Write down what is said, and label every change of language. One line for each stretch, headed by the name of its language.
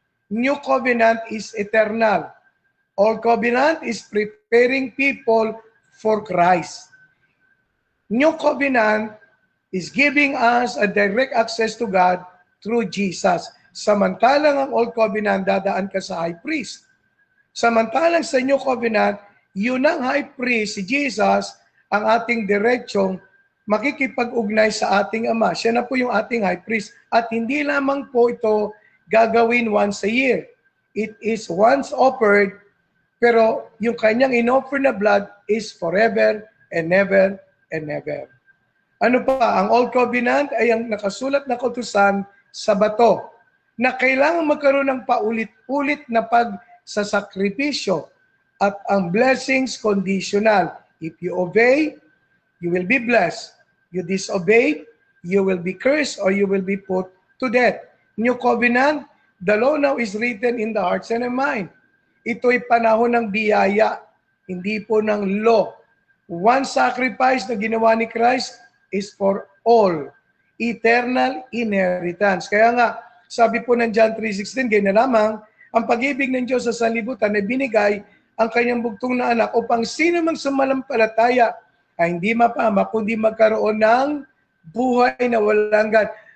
English: New covenant is eternal. Old covenant is preparing people for Christ. New covenant is giving us a direct access to God through Jesus.
Filipino: Samantalang ang old covenant, dadaan ka sa high priest. Samantalang sa new covenant, yun ang high priest, si Jesus, ang ating diretsyong makikipag-ugnay sa ating Ama. Siya na po yung ating high priest. At hindi lamang po ito gagawin
English: once a year. It is once offered,
Filipino: pero yung kanyang inoffer na
English: blood is forever and never and never.
Filipino: Ano pa? Ang Old Covenant ay ang nakasulat na kautusan sa bato na kailangan magkaroon ng paulit-ulit na pagsasakripisyo at ang blessings conditional.
English: If you obey, you will be blessed. You disobey, you will be cursed or you will be put to death. New Covenant, the law now is written in the hearts and the mind.
Filipino: Ito'y panahon ng biyaya, hindi po ng law.
English: One sacrifice
Filipino: na ginawa ni
English: Christ is for all. Eternal inheritance.
Filipino: Kaya nga, sabi po ng John 3:16, ganyan na lamang, ang pag-ibig ng Diyos sa sanlibutan ay binigay ang kanyang bugtong na anak upang sino mang sumalampalataya ay hindi mapahamak kundi magkaroon ng buhay na walang hanggan.